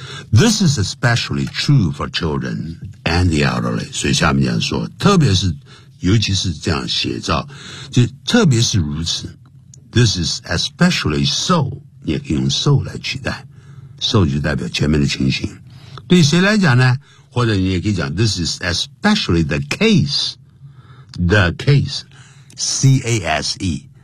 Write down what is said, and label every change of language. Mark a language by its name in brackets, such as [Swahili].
[English] This is especially true for children and the elderly. [Chinese] 所以下面讲说，特别是，尤其是这样写照，就特别是如此。 [English] This is especially so, [Chinese] 你也可以用 so 来取代。 So 就代表前面的情形。对谁来讲呢？或者你也可以讲 [English] ,this is especially the case, the case, C-A-S-E.